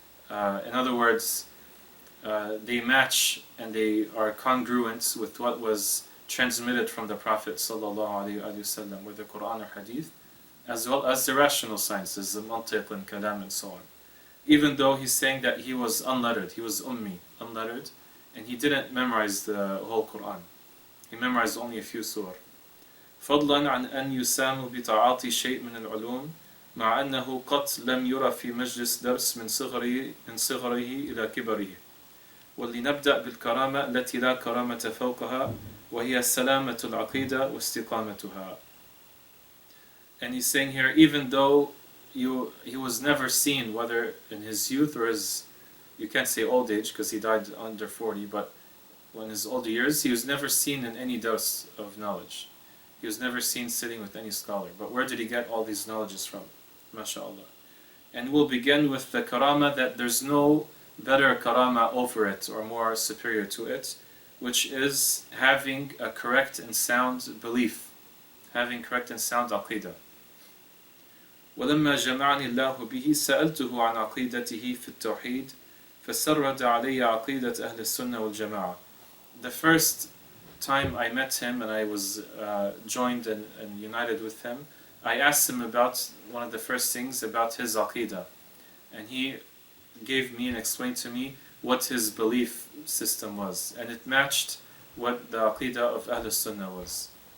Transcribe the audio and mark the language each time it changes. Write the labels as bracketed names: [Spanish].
[English] In other words, they match and they are congruent with what was transmitted from the Prophet ﷺ, whether Quran or Hadith, as well as the rational sciences, the mantiq and kalam and so on. Even though he's saying that he was unlettered, he was ummi, unlettered, and he didn't memorize the whole Quran. He memorized only a few surah. [Arabic] فضلا عن أن يسام بتعاطي شيء من العلوم مع أنه قط لم يرى في مجلس درس من صغره إلى كبره. ولنبدأ بالكرامة التي لا كرامة فوقها وهي سلامة العقيدة واستقامتها. [English] And he's saying here, even though he was never seen, whether in his youth or his, you can't say old age because he died under 40, but in his older years, he was never seen in any dose of knowledge. He was never seen sitting with any scholar. But where did he get all these knowledges from? MashaAllah. And we'll begin with the karama that there's no better karama over it or more superior to it, which is having a correct and sound belief, having correct and sound aqidah. [Arabic] ولما جمعني الله به سألته عن عقيدته في التوحيد فسرد علي عقيدة أهل السنة والجماعة. [English] The first time I met him and I was joined and united with him, I asked him about one of the first things about his aqidah, and he gave me and explained to me what his belief system was, and it matched what the aqidah of Ahl Sunnah was.